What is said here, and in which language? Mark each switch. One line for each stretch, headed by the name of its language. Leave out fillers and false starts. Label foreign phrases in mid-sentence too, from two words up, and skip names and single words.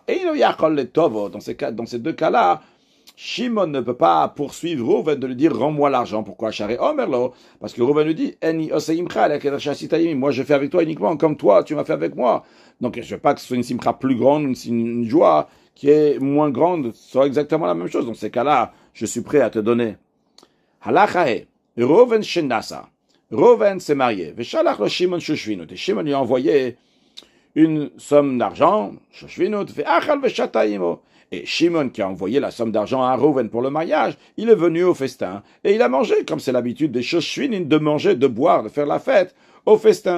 French: Et il y a dans ces deux cas-là, Shimon ne peut pas poursuivre Reuven de lui dire rends-moi l'argent. Pourquoi? Parce que Reuven lui dit moi je fais avec toi uniquement comme toi tu m'as fait avec moi. Donc je ne veux pas que ce soit une simcha plus grande, une joie qui est moins grande, soit exactement la même chose. Dans ces cas-là, je suis prêt à te donner.
Hebrew: הלכה, ראובן שנשא.
French: Reuven s'est marié.
Hebrew: ושלח לו שמעון שושבינות.
French: Et Shimon lui a envoyé une somme d'argent, Shoshvinut,
Hebrew: ואכל ושתה עמו.
French: Et Shimon, qui a envoyé la somme d'argent à Reuven pour le mariage, il est venu au festin. Et il a mangé, comme c'est l'habitude des Shoshvinim, de manger, de boire, de faire la fête au festin.